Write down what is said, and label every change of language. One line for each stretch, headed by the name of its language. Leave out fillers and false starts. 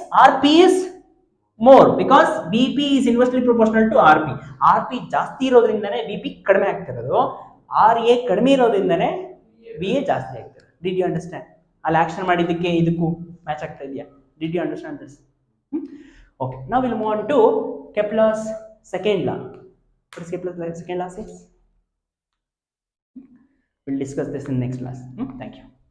English: RP is more because BP is inversely proportional to RP.
Kannada: RP ಜಾಸ್ತಿ ಇರೋದ್ರಿಂದನೇ BP ಕಡಿಮೆ ಆಗ್ತಿರೋದು. RA ಕಡಿಮೆ ಇರೋದ್ರಿಂದನೇ VA ಜಾಸ್ತಿ ಆಗ್ತಿರೋದು.
English: Did you understand?
Kannada: ಅಲ್ಲಿ ಆಕ್ಷನ್ ಮಾಡಿದ್ದಕ್ಕೆ ಇದಕ್ಕೂ ಮ್ಯಾಚ್ ಆಗ್ತಾ ಇದೆಯಾ?
English: Did you understand this? Okay, now we'll move on to Kepler's second law. What is Kepler's second law says? We'll discuss this in next class. Thank you.